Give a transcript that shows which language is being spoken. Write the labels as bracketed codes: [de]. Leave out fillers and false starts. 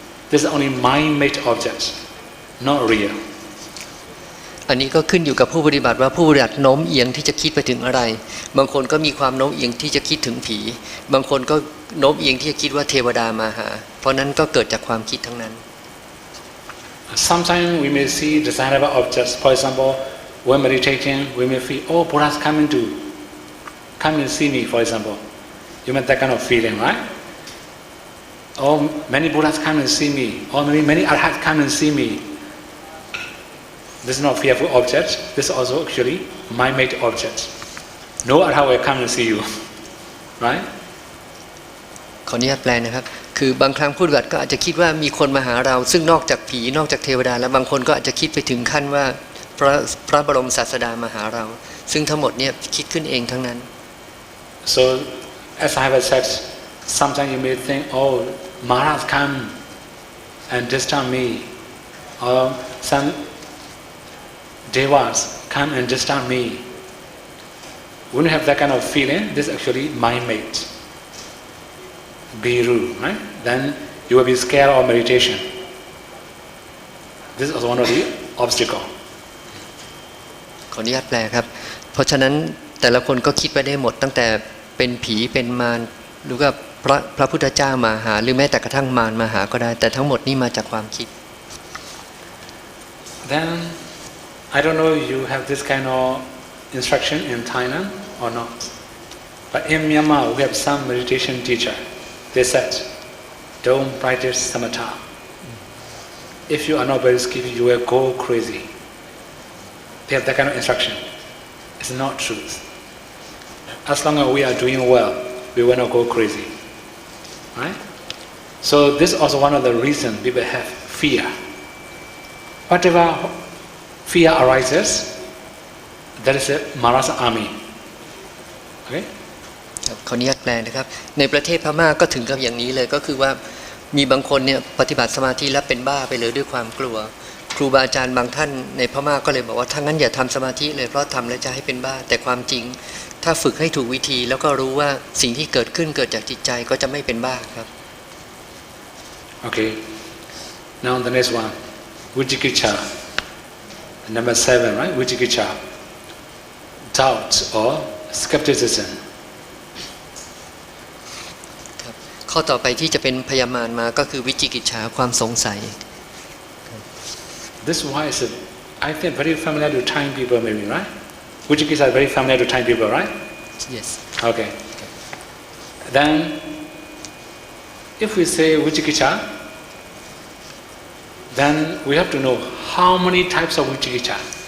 [en] This is only mind-made object, not real. [th] อันนี้ก็ขึ้นอยู่กับผู้ปฏิบัติว่าผู้ปฏิบัติโน้มเอียงที่จะคิดไปถึงอะไรบางคนก็มีความโน้มเอียงที่จะคิดถึงผีบางคนก็โน้มเอียงที่จะคิดว่าเทวดามาหาเพราะนั้นก็เกิดจากความคิดทั้งนั้น [en] Sometimes we may see desirable objects. For example, when meditating, we may feel, oh, Buddha's coming to come and see me, for example. You may have that kind of feeling, right? Oh, many Buddhas come and see me. Or many Arhats come and see me. This is not fearful object. This is also actually mind-made object. No Arhat will come and see you, right? [th] ขออนุญาตแปลนะครับคือบางครั้งผู้ปฏิบัติก็อาจจะคิดว่ามีคนมาหาเราซึ่งนอกจากผีนอกจากเทวดาแล้วบางคนก็อาจจะคิดไปถึงขั้นว่าพระบรมศาสดามาหาเราซึ่งทั้งหมดเนี่ยคิดขึ้นเองทั้งนั้น [en] So as I have said, sometimes you may think, oh, Maharaj come and disturb me, or some devas come and disturb me. When you have that kind of feeling, this is actually mind-made. Biru, right? Then you will be scared of meditation. This is also one of the obstacles. [th] ขออนุญาตแปลครับเพราะฉะนั้นแต่ละคนก็คิดไปได้หมดตั้งแต่เป็นผีเป็นมารหรือว่าพระพุทธเจ้ามาหาหรือแม้แต่กระทั่งมารมาหาก็ได้แต่ทั้งหมดนี่มาจากความคิด [en] Then I don't know if you have this kind of instruction in Thailand or not. But in Myanmar we have some meditation teacher. They said, don't practice samatha. If you are not very skillful, you will go crazy. They have that kind of instruction. It's not truth. As long as we are doing well, we will not go crazy. Right? So this is also one of the reasons people have fear. Whatever fear arises, that is a Maharaj's army. Okay? [th] ขออนุญาตแปลนะครับในประเทศพม่าก็ถึงกับอย่างนี้เลยก็คือว่ามีบางคนเนี่ยปฏิบัติสมาธิแล้วเป็นบ้าไปเลยด้วยความกลัวครูบาอาจารย์บางท่านในพม่าก็เลยบอกว่าถ้างั้นอย่าทำสมาธิเลยเพราะทำแล้วจะให้เป็นบ้าแต่ความจริงถ้าฝึกให้ถูกวิธีแล้วก็รู้ว่าสิ่งที่เกิดขึ้นเกิดจากจิตใจก็จะไม่เป็นบ้าครับ [en] Okay. Now the next one, Vichikicha. Number 7, right? Vichikicha. Doubt or skepticism. [th] ข้อต่อไปที่จะเป็นพยามารมาก็คือวิจิกิจฉาความสงสัย [en] This why is I think very familiar to Thai people maybe, right? Vijikiccha is very familiar to Thai people, right? yes Okay. Then, if we say Vijikiccha, then we have to know how many types of Vijikiccha.